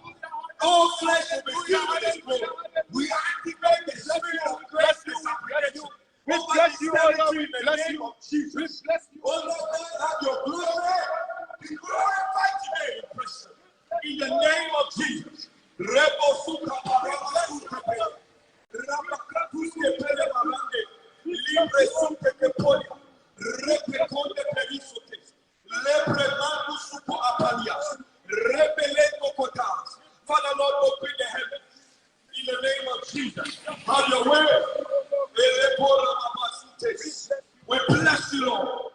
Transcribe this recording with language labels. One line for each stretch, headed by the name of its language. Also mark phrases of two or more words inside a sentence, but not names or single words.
English: All flesh will be filled with His glory. We activate the Spirit of grace this application. We bless you, O Lord. We bless you. Jesus. Oh Lord, God, have your glory. Be glorified today in Preston. In the name of Jesus. Rebo suka baraba suka pe. Rabakatuske pele marande. Libre suke ke poli. Repe konde perisotes. Lebre mangu suko apalias. Rebele kokotas. Father Lord, open the heavens. In the name of Jesus. Have your way. We bless you, Lord.